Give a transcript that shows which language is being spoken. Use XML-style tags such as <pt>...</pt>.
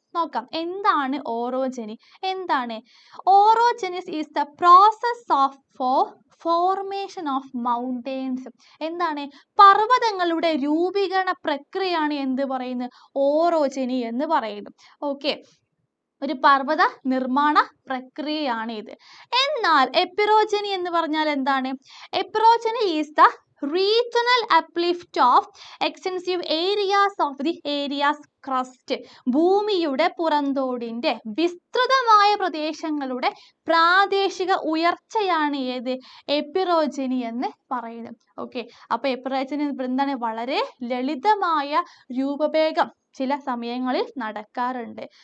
<ml>നോക്കാം, എന്താണ് ഓറോജനി, എന്താണ്</ml> <en>Orogenesis is the process of formation of mountains.</en> <ml>എന്താണ്, പർവ്വതങ്ങളുടെ രൂപീകരണ പ്രക്രിയയാണ് എന്ത് പറയുന്നത്, ഓറോജനി എന്ന് പറയുന്നത്. ഓക്കെ, ഒരു പർവ്വത നിർമ്മാണ പ്രക്രിയയാണ് ഇത്. എന്നാൽ എപ്പിറോജനി എന്ന് പറഞ്ഞാൽ എന്താണ്,</ml> <en>Epeirogeny is the regional uplift of extensive areas of the area's crust.</en> <ml>ഭൂമിയുടെ പുറന്തോടിന്റെ വിസ്തൃതമായ പ്രദേശങ്ങളുടെ പ്രാദേശിക ഉയർച്ചയാണ് ഏത്, എപ്പിറോജനി എന്ന് പറയുന്നത്. ഓക്കെ, അപ്പൊ എപ്പിറോജനി എന്താണ്, വളരെ ലളിതമായ രൂപഭേദം ചില സമയങ്ങളിൽ നടക്കാറുണ്ട്.</ml>